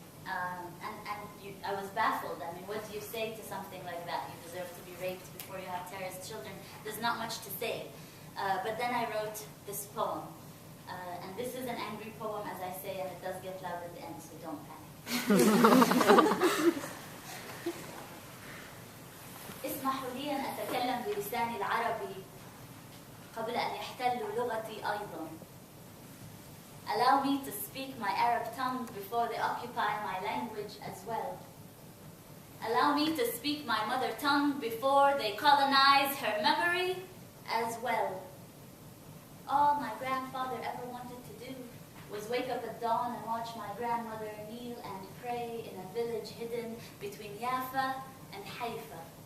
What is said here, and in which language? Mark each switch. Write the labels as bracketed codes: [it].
[en] I was baffled. I mean, what do you say to something like that? You deserve to be raped before you have terrorist children. There's not much to say. But then I wrote this poem. And this is an angry poem, as I say, and it does get loud at the end, so don't panic. [ar] اسمحوا لي أن أتكلم بلساني العربي قبل أن يحتلوا لغتي أيضا. [en] Allow me to speak my Arab tongue before they occupy my language as well. Allow me to speak my mother tongue before they colonize her memory as well. All my grandfather ever wanted to do was wake up at dawn and watch my grandmother kneel and pray in a village hidden between Jaffa and Haifa.